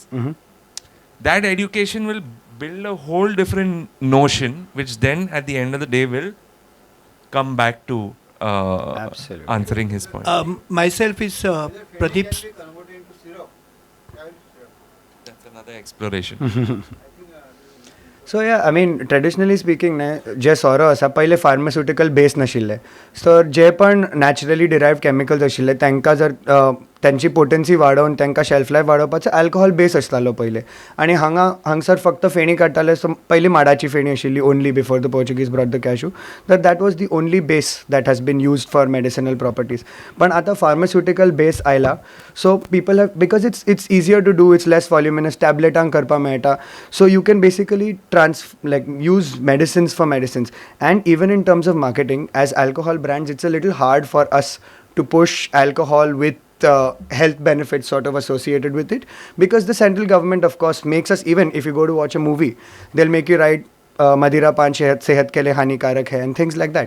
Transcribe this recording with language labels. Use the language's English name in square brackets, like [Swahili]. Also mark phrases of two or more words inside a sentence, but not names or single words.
[English] That education will build a whole different notion, which then at the end of the day will come back to Absolutely. answering his point. Myself is Pradeep. That's another exploration. So yeah, I mean, traditionally speaking, [Konkani] जे सोरो आसा पहिले फार्मास्युटिकल बेस नाशिल्ले, सो जे पण [English] naturally derived chemicals [Konkani] आशिल्ले तांकां जर त्यांची पोटेन्सी वाडोवन तांकां [English] shelf life [Konkani] वाडोवपाचो [English] alcohol base [Konkani] आसतालो पहिले, आनी हांगासर फक्त फेणी काडटाले. [English] सो [Konkani] पयली माडाची फेणी आशिल्ली [English] only before the Portuguese brought the cashew, that was the only base that has been used for medicinal properties. [Konkani] पण आतां [English] pharmaceutical base आयला, so people have, because it's easier to do, it's less voluminous, [Konkani] टॅबलेटांक करपाक मेळटा, [English] so you can basically use medicines for medicines. And even in terms of marketing, as alcohol brands, it's a little hard for us to push alcohol with health benefits sort of associated with it, because the central government, of course, makes us, even if you go to watch a movie, they'll make you write [Hindi] मदिरा पान सेहत के लिए हानिकारक है [English] and things like that.